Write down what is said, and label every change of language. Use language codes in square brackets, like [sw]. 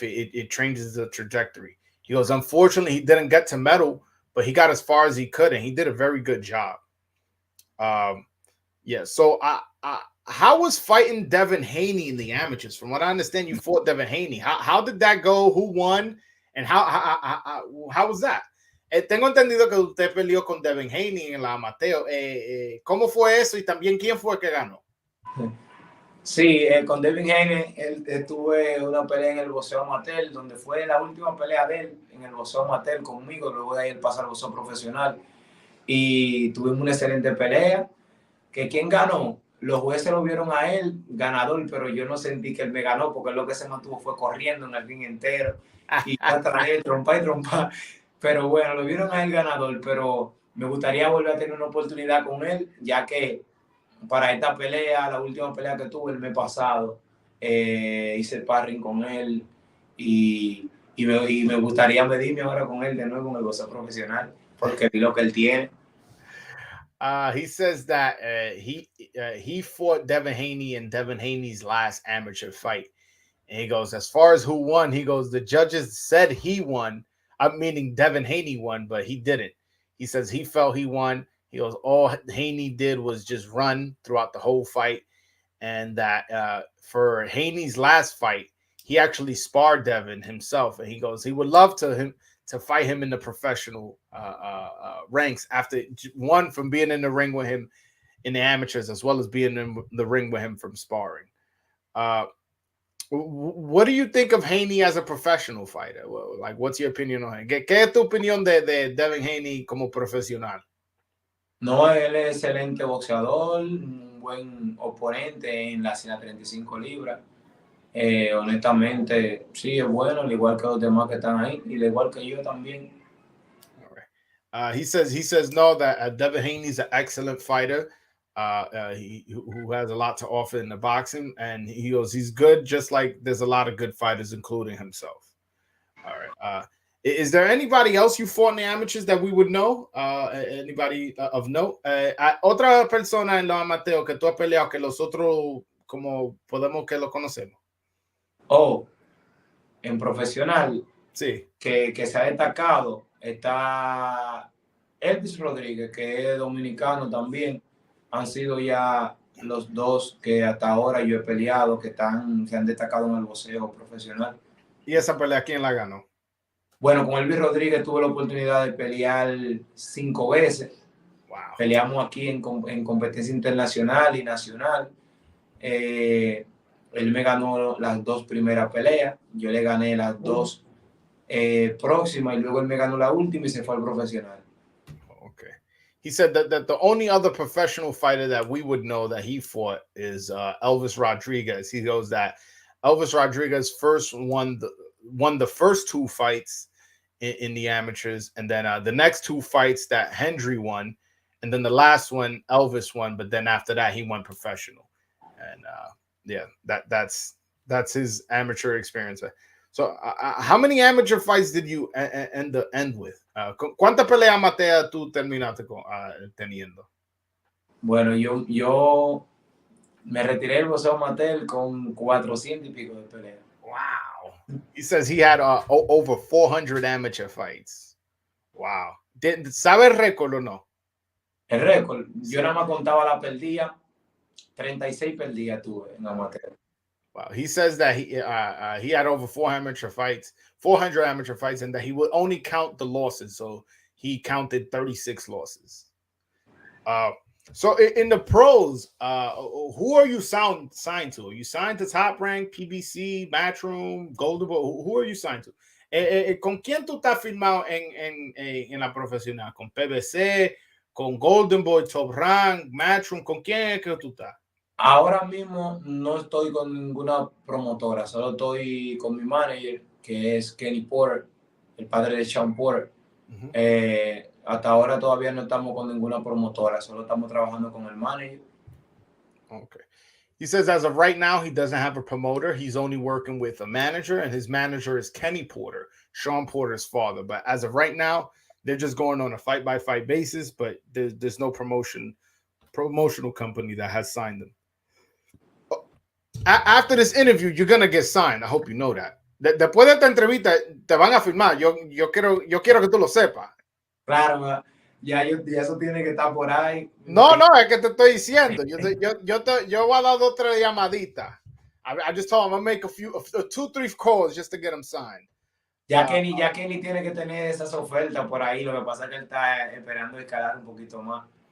[en] It changes the trajectory. He goes, unfortunately, he didn't get to medal, but he got as far as he could, and he did a very good job. So how was fighting Devin Haney in the amateurs? From what I understand, you fought Devin Haney. How did that go? Who won? And how was that? [es] Tengo entendido que usted peleó con Devin Haney en la amateur. ¿Cómo fue eso? Y también, ¿quién fue el que ganó? Sí, con Devin Haney tuve una pelea en el boxeo amateur, donde fue la última pelea de él en el boxeo amateur conmigo. Luego de ahí él pasa al boxeo profesional. Y tuvimos una excelente pelea. ¿Que quién ganó? Los jueces lo vieron a él ganador, pero yo no sentí que él me ganó, porque lo que se mantuvo fue corriendo en el ring entero y atrás él, trompa y trompa. Pero bueno, lo vieron a él ganador, pero me gustaría volver a tener una oportunidad con él, ya que para esta pelea, la última pelea que tuve el mes pasado, hice sparring con él y me gustaría medirme ahora con él de nuevo en el boxeo profesional, porque vi lo que él tiene. [en] He says that he fought Devin Haney in Devin Haney's last amateur fight. And he goes, as far as who won, he goes, the judges said he won. I'm meaning Devin Haney won, but he didn't. He says he felt he won. He goes, all Haney did was just run throughout the whole fight. And that for Haney's last fight, he actually sparred Devin himself. And he goes, he would love to fight him in the professional ranks after one from being in the ring with him in the amateurs, as well as being in the ring with him from sparring. What do you think of Haney as a professional fighter? Well, like, what's your opinion on him? [es] ¿Qué es tu opinión de Devin Haney como profesional? No, él es excelente boxeador, un buen oponente en las 135 libras. Honestamente, sí, es bueno, al igual que los demás que están ahí, y al igual que yo también. [en] All right. He says no, that Devin Haney's an excellent fighter. Who has a lot to offer in the boxing, and he goes, he's good, just like there's a lot of good fighters, including himself. All right. Is there anybody else you fought in the amateurs that we would know? Anybody of note? [es] Otra persona en los amateurs que tú has peleado que los otros, como podemos que lo conocemos. Oh, en profesional, Sí. que se ha destacado, está Elvis Rodríguez, que es dominicano también. Han sido ya los dos que hasta ahora yo he peleado, que se han destacado en el boxeo profesional. ¿Y esa pelea quién la ganó? Bueno, con Elvis Rodríguez tuve la oportunidad de pelear 5 veces. [en] Wow. [es] Peleamos aquí en competencia internacional y nacional. Él me ganó las 2 primeras peleas, yo le gané las 2 próximas, y luego él me ganó la última y se fue al profesional. [en] Okay. He said that the only other professional fighter that we would know that he fought is Elvis Rodriguez. He goes that Elvis Rodriguez first won the first 2 fights in the amateurs, and then the next 2 fights that Hendri won, and then the last one Elvis won, but then after that he went professional. And yeah, that's his amateur experience. So how many amateur fights did you end with? [es] ¿Cuántas peleas amateur tú terminaste teniendo? Bueno, yo me retiré del boxeo amateur con 400 y pico de peleas. [en] Wow. He says he had over 400 amateur fights. [es] Wow. ¿Sabe el récord o no? El récord, yo nada más contaba la perdida, 36 perdidas tuve en amateur. [en] Wow. He says that he had over 400 amateur fights, and that he would only count the losses. So he counted 36 losses. So in the pros, who are you signed to? Are you signed to Top Rank, PBC, Matchroom, Golden Boy? Who are you signed to? [es] ¿Con quién tú estás firmado en la profesional? ¿Con PBC, con Golden Boy, Top Rank, Matchroom? ¿Con quién es que tú estás? Ahora mismo no estoy con ninguna promotora, solo estoy con mi manager, que es Kenny Porter, el padre de Sean Porter. Uh-huh. Hasta ahora todavía no estamos con ninguna promotora, solo estamos trabajando con el manager. [en] Okay. He says as of right now, he doesn't have a promoter. He's only working with a manager, and his manager is Kenny Porter, Sean Porter's father. But as of right now, they're just going on a fight-by-fight basis, but there's no promotional company that has signed them. After this interview, you're going to get signed. I hope you know that. [es] Después de esta entrevista, te van a firmar. Yo quiero que tú lo sepas. Claro, ya eso tiene que estar por ahí. No, es que te estoy diciendo. Yo voy a dar 2 o 3 llamaditas. [en] I just told him I'll make 2 3 calls just to get him signed. [es] Ya Kenny tiene que tener esas ofertas por ahí. Lo que pasa es que él está esperando escalar un poquito más.